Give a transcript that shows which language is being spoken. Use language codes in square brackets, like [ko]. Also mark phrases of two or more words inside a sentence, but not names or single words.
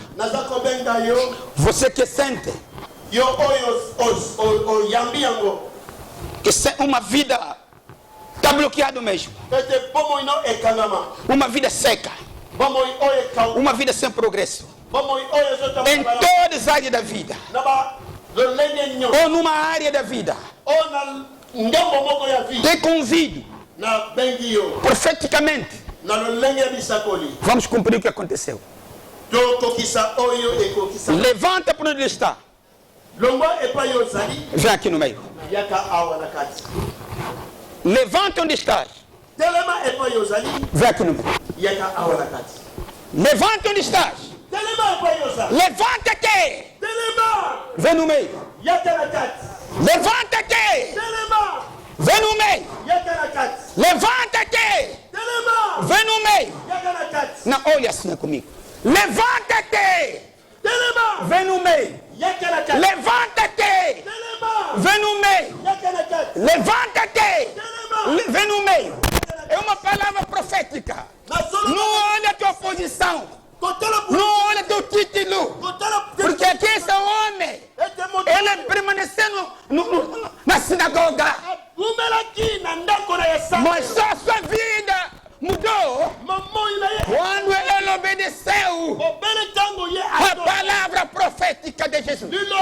[pt] Você que sente que uma vida está bloqueada mesmo, uma vida seca, uma vida sem progresso, em todas as áreas da vida, ou numa área da vida, te convido [ln] na bengi yo [pt] Profeticamente, [ln] na lolenge ya bisakoli [pt] vamos cumprir o que aconteceu. [ln] tokokisa oyo ekokisa [pt] Levanta para onde ele está. [ln] longwa epai yo ozali [pt] Vem aqui no meio. [ln] yaka awa na kati [pt] Levanta onde estás. [ln] telema epai yo ozali [pt] Vem aqui no meio. [ln] yaka awa na kati [pt] Levanta onde estás. [ln] telema epai yo ozali [pt] Levanta-te. [ln] telema [pt] Vem no meio. [ln] yaka na kati [pt] Levanta-te. [ln] telema [pt] Vem no meio. [ln] yaka na kati [pt] Levanta-te. [ln] telema [pt] Vem no meio. [ln] yaka na kati [pt] Não, olha assim comigo. Levanta-te. [ln] telema [pt] Vem no meio. [ln] yaka na kati [pt] Levanta-te. [ln] telema [pt] Vem no meio. [ln] yaka na kati [pt] Levanta-te. [ln] telema [pt] Vem no meio. É uma palavra profética. Não olha a tua posição. Não olha teu título. Porque aqui esse homem, ele permaneceu na sinagoga. Mas só a sua vida mudou quando ele obedeceu a palavra profética de Jesus.